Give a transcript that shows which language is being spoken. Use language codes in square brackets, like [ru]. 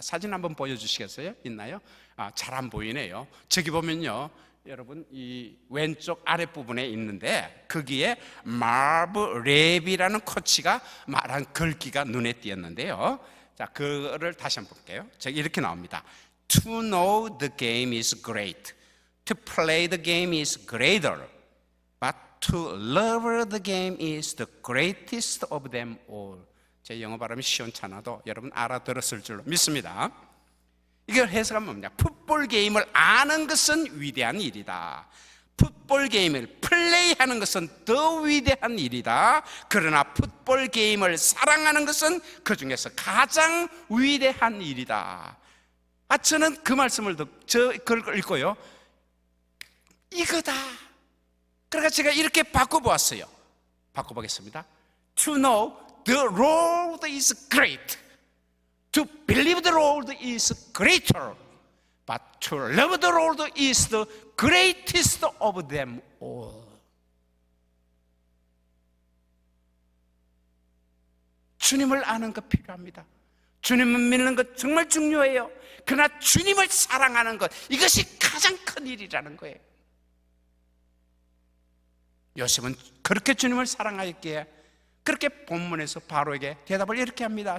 [ko] 사진 한번 보여주시겠어요? 있나요? 잘 안 보이네요. 저기 보면요, 여러분 이 왼쪽 아랫부분에 있는데 거기에 마브 랩이라는 코치가 말한 글귀가 눈에 띄었는데요. 자, 그거를 다시 한번 볼게요. 저기 이렇게 나옵니다. [en] To know the game is great. To play the game is greater. But to love the game is the greatest of them all. [ko] 제 영어 발음이 시원찮아도 여러분 알아들었을 줄로 믿습니다. 이걸 해석하면 뭡니까? 풋볼 게임을 아는 것은 위대한 일이다. 풋볼 게임을 플레이하는 것은 더 위대한 일이다. 그러나 풋볼 게임을 사랑하는 것은 그 중에서 가장 위대한 일이다. 저는 그 말씀을 그걸 읽고요, 이거다. 그러니까 제가 이렇게 바꿔보았어요. 바꿔보겠습니다. [en] To know the road is great. To believe the road is greater. But to love the road is the greatest of them all. [ko] 주님을 아는 것 필요합니다. 주님을 믿는 것 정말 중요해요. 그러나 주님을 사랑하는 것, 이것이 가장 큰 일이라는 거예요. 요셉은 그렇게 주님을 사랑하였기에 그렇게 본문에서 바로에게 대답을 이렇게 합니다.